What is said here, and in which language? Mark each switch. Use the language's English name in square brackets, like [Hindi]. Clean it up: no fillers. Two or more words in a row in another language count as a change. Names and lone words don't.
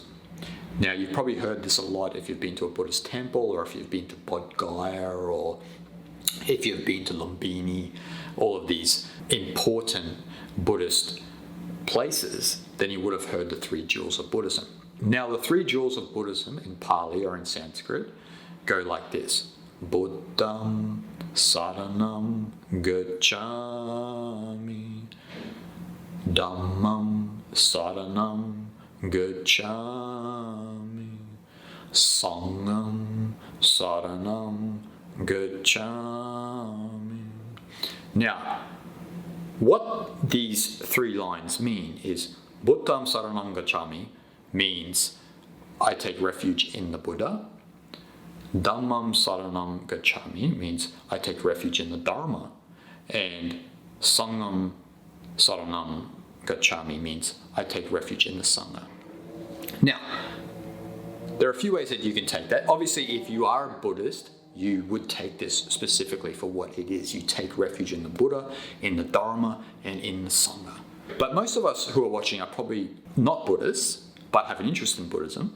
[English] Now, you've probably heard this a lot if you've been to a Buddhist temple, or if you've been to Bodh Gaya, or if you've been to Lumbini, all of these important Buddhist places, then you would have heard the 3 jewels of Buddhism. Now, the 3 jewels of Buddhism in Pali or in Sanskrit go like this. [Pali] Buddham saranam gacchami. Dhammam saranam gacchami. Sangham saranam gacchami. [English] Now, what these three lines mean is [Pali] Buddham saranam gacchami [English] means I take refuge in the Buddha. [Pali] Dhammam saranam gacchami [English] means I take refuge in the Dharma. And [Pali] Sangham saranam gacchami [English] means I take refuge in the Sangha. Now, there are a few ways that you can take that. Obviously, if you are a Buddhist, you would take this specifically for what it is. You take refuge in the Buddha, in the Dharma, and in the Sangha. But most of us who are watching are probably not Buddhists, but have an interest in Buddhism.